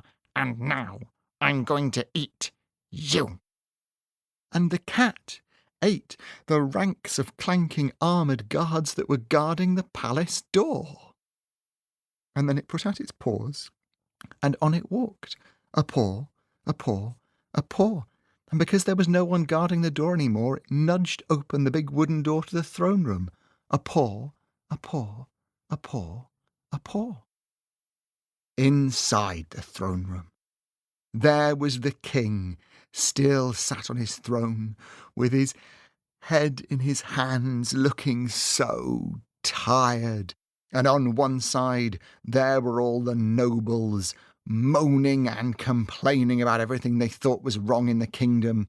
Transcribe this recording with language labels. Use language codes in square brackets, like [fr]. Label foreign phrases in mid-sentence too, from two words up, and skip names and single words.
[en] And now I'm going to eat you." And the cat ate the ranks of clanking armoured guards that were guarding the palace door. And then it put out its paws, and on it walked, a paw, a paw, a paw. And because there was no one guarding the door any more, it nudged open the big wooden door to the throne room. A paw, a paw, a paw, a paw. Inside the throne room, there was the king, still sat on his throne, with his head in his hands, looking so tired. And on one side, there were all the nobles, moaning and complaining about everything they thought was wrong in the kingdom.